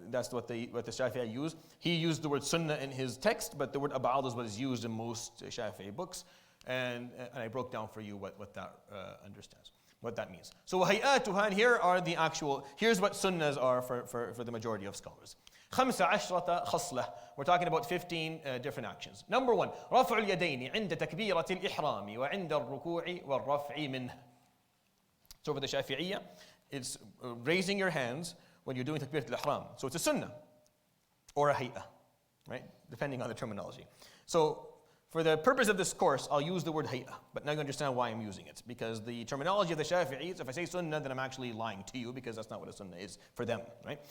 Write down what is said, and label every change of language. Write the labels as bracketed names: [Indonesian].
[English] That's what the Shafi'i use. He used the word sunnah in his text, but the word ab'ad is what is used in most Shafi'i books. And I broke down for you what that understands, what that means. So hayatuha, and here's what sunnahs are for the majority of scholars. [Arabic] 15 خصلة. [English] We're talking about 15 different actions. Number 1, [Arabic] رفع اليدين عند تكبيرة الإحرام وعند الركوع والرفع منه. [English] So for the Shafi'iyya, it's raising your hands when you're doing takbirat al-ihram. So it's a sunnah or a hay'ah, right? Depending on the terminology. So for the purpose of this course, I'll use the word hay'ah, but now you understand why I'm using it. Because the terminology of the Shafi'is, if I say sunnah, then I'm actually lying to you because that's not what a sunnah is for them, right?